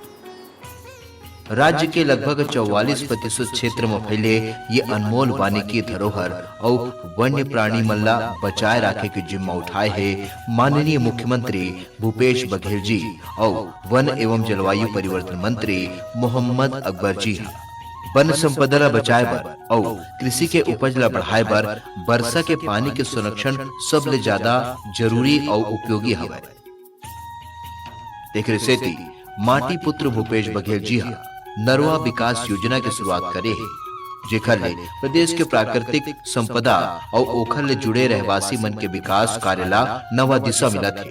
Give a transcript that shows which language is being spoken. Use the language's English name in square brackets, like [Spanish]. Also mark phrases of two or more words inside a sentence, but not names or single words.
[Chhattisgarhi] राज्य के लगभग 44% क्षेत्र में फैले ये अनमोल वानिकी धरोहर और वन्य प्राणी मल्ला बचाए रखे की जिम्मा उठाए है माननीय मुख्यमंत्री भूपेश बघेल जी और वन एवं जलवायु परिवर्तन मंत्री मोहम्मद अकबर जी। वन संपदा ला बचाए बर और कृषि के उपज ला बढ़ाए बर वर्षा के पानी के संरक्षण सबले ज्यादा जरूरी और उपयोगी हवै। एकरे सेती माटी पुत्र भूपेश बघेल जी नरवा विकास योजना की शुरुआत करे है, जेखर ले प्रदेश के प्राकृतिक संपदा और ओखर ले जुड़े रहवासी मन के विकास कार्य ला नवा दिशा मिलत है।